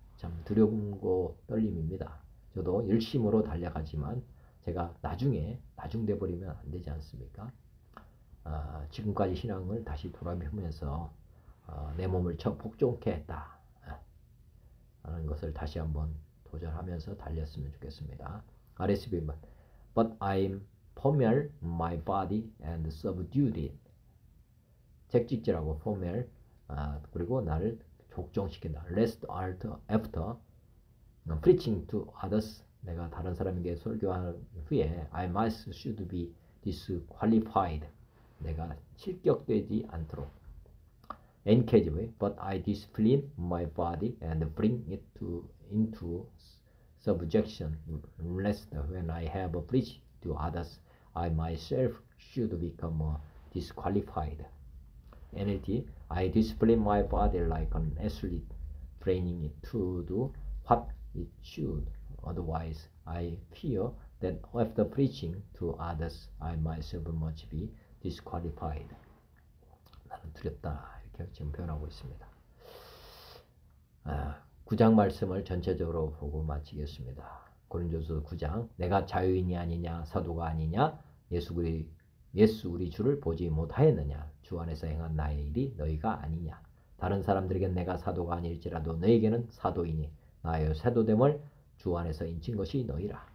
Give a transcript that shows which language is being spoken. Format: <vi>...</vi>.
<ko>참 두려움과 떨림입니다. 저도 열심으로 달려가지만 제가 나중돼 버리면 안 되지 않습니까? 지금까지 신앙을 다시 돌아보면서 내 몸을 복종케 했다 하는 것을 다시 한번 도전하면서 달렸으면 좋겠습니다.</ko> <en>RSV만 But I pommel my body and subdued it.</en> <ko>책찍질하고 pommel, 그리고 나를 족종시킨다.</ko> <en>Lest after preaching to others,</en> <ko>내가 다른 사람에게 설교한 후에</ko> <en>I should be disqualified.</en> <ko>내가 실격되지 않도록.</ko> <en>NKJV, but I discipline my body and bring it into subjection, lest when I have preached to others, I myself should become disqualified. NLT, I discipline my body like an athlete, training it to do what it should. Otherwise, I fear that after preaching to others, I myself must be disqualified.</en> <ko>나는 두렵다. 이렇게 지금 표현하고 있습니다. 9장 말씀을 전체적으로 보고 마치겠습니다. 고린도서 9장. 내가 자유인이 아니냐 사도가 아니냐 예수 우리 주를 보지 못하였느냐 주 안에서 행한 나의 일이 너희가 아니냐 다른 사람들에겐 내가 사도가 아닐지라도 너희에게는 사도이니 나의 사도됨을 주 안에서 인친 것이 너희라.</ko>